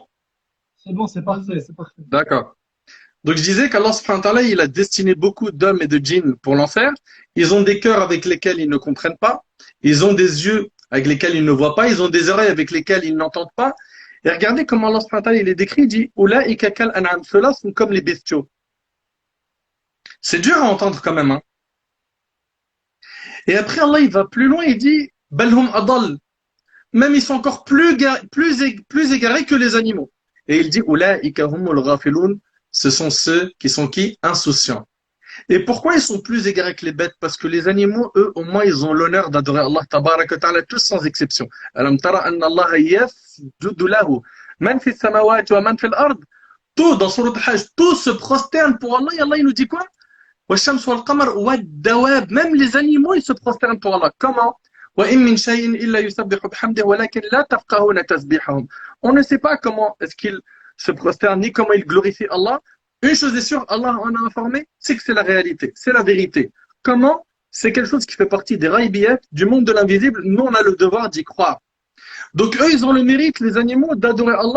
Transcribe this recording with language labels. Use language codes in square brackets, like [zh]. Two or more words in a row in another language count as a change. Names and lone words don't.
[fr] C'est bon, c'est parfait, c'est parfait. D'accord. Donc je disais qu' [ar] الله سبحانه وتعالى, [fr] il a destiné beaucoup d'hommes et de djinns pour l'enfer. Ils ont des cœurs avec lesquels ils ne comprennent pas. Ils ont des yeux avec lesquels ils ne voient pas. Ils ont des oreilles avec lesquelles ils n'entendent pas. Et regardez comment [ar] الله سبحانه وتعالى, [fr] il est décrit. Il dit, [ar] أولئك كالأنعام. [fr] Ceux-là sont comme les bestiaux. C'est dur à entendre quand même, hein. Et après Allah, il va plus loin. Il dit, [ar] بل هم أضل. [fr] Même ils sont encore plus égarés que les animaux. Et il dit, [ar] أولئك هم الغافلون. [fr] ce sont ceux qui sont qui? Insouciants. Et pourquoi ils sont plus égarés que les bêtes? Parce que les animaux, eux, au moins, ils ont l'honneur d'adorer [ar] الله تبارك وتعالى, [fr] tous sans exception. [ar] ألم تر أن الله يسجد له من في السماوات ومن في الأرض. [fr] Tout, dans Surat Al-Hajj, tout se prosterne pour Allah. Et Allah, il nous dit quoi? [ar] والشمس والقمر والدواب. [fr] Même les animaux, ils se prosternent pour Allah. Comment? [ar] وإن من شيء إلا يسبح بحمده ولكن لا تفقهون تسبيحهم. [fr] On ne sait pas comment est-ce qu'ils se prosternent ni comment ils glorifient Allah. Une chose est sûre, Allah en a informé, c'est que c'est la réalité, c'est la vérité. Comment? C'est quelque chose qui fait partie des raïbiyat, du monde de l'invisible. Nous, on a le devoir d'y croire. Donc, eux, ils ont le mérite, les animaux, d'adorer Allah.